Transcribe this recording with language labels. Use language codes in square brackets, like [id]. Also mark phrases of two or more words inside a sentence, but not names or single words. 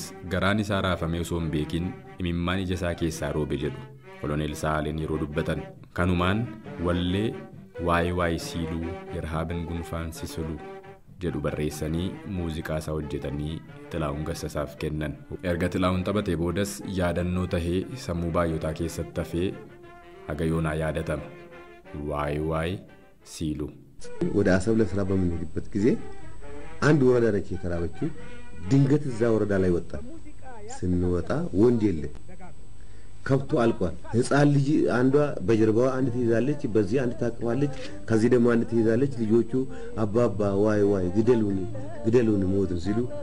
[om] garaan isaa raafamee osoo hin beekin imimmaan ija isaa keessaa roobe jedhu koloneel Saaleen yeroo dubbatan kanumaan wallee waa'ee siiluu yerhaabin gunfaan sisuluu jedhu barreessanii muuziqaa isaa hojjetanii Xilaa'uun Gassasaaf kennan erga Xilaa'uun taphatee boodas yaadannoo tahee sammuu baay'otaa keessatti hafee haga yoonaa yaadatama waa'ee siiluu [am] ወደ አሰብ ለስራ በምንሄድበት ጊዜ አንድ ወረዳ ነች የተራበችው ድንገት እዛ ወረዳ ላይ ወጣ ስንወጣ ወንድ የለ ከብቱ አልቋል ህፃን ልጅ አንዷ በጀርባዋ አንድ ትይዛለች በዚህ አንድ ታቅፋለች ከዚህ ደግሞ አንድ ትይዛለች ልጆቹ አባባ ዋይ ግደሉን ሞትን ሲሉ